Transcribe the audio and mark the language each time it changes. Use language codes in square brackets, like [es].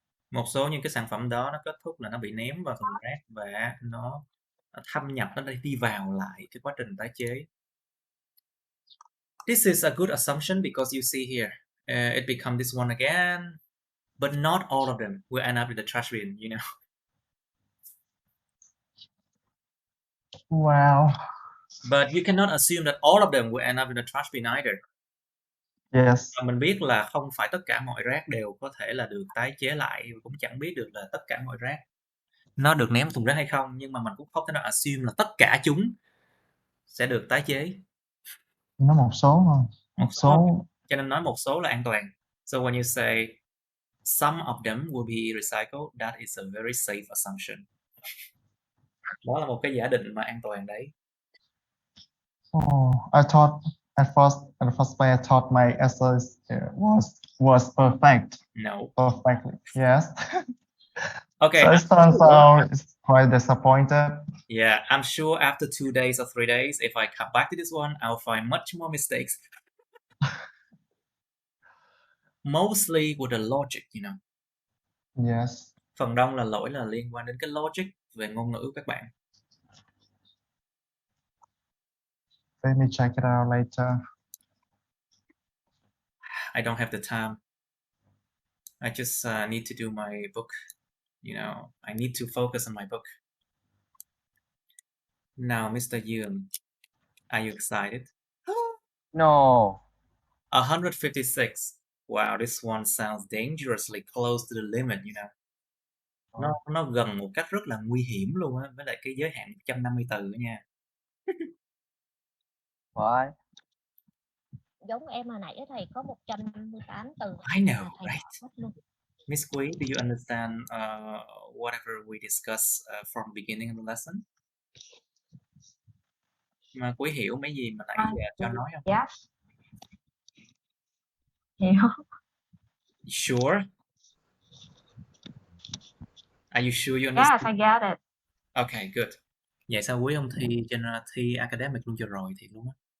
[vi] Một số những cái sản phẩm đó nó kết thúc là nó bị ném vào thùng rác và nó thâm nhập, nó đi vào lại cái quá trình tái chế. [en] This is a good assumption because you see here, it becomes this one again, but not all of them will end up in the trash bin, you know. Wow. But you cannot assume that all of them will end up in the trash bin either. Yes. [vi] Và mình biết là không phải tất cả mọi rác đều có thể là được tái chế lại, cũng chẳng biết được là tất cả mọi rác nó được ném thùng rác hay không, nhưng mà mình cũng không thể nào assume là tất cả chúng sẽ được tái chế. Nó một số thôi. Một số. Cho nên nói một số là an toàn. [en] So when you say some of them will be recycled, that is a very safe assumption. [vi] Đó là một cái giả định mà an toàn đấy. [en] I thought at first way I thought my essay was perfect. No. Perfectly. Yes. Okay. So it turns out it's quite disappointed. Yeah, I'm sure after 2 days or 3 days, if I come back to this one, I'll find much more mistakes. Mostly with the logic, you know. Yes. [vi] Phần đông là lỗi là liên quan đến cái logic về ngôn ngữ các bạn. [en] Let me check it out later. I don't have the time. I just need to do my book. You know, I need to focus on my book. Now, Mr. Yoon, are you excited? No. 156. Wow, this one sounds dangerously close to the limit, you know. [vi] Nó gần một cách rất là nguy hiểm luôn á, với lại cái giới hạn 150 từ nữa nha. [en] Why? [vi] Giống em hồi nãy á thầy, có 158 từ [en] I know, [vi] mà thầy [en] right? [vi] bỏ hết luôn. [en] Miss Quý, do you understand whatever we discussed from beginning of the lesson? [vi] Mà Quý hiểu mấy gì mà nãy giờ cho nói không? [en] Yes. [vi] Hiểu. [en] Sure? Are you sure you Yes, understand? I get it. Okay, good. [vi] Vậy sao Quý không thi academic luôn cho rồi thiệt luôn á?